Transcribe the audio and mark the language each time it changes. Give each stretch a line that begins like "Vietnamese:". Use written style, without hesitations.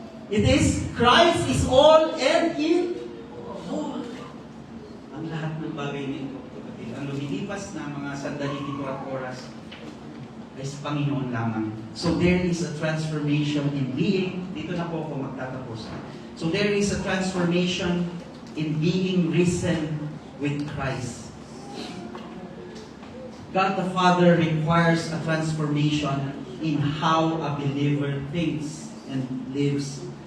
English: It is Christ is all and in all.
Filipino: Ang lahat ng bagay nito, ang lumilipas na mga sandali dito at oras ay sa Panginoon lamang.
English: So there is a transformation in being,
Filipino: dito na po ako magtatapos.
English: So there is a transformation in being risen with Christ. God the Father requires a transformation in how a believer thinks and lives.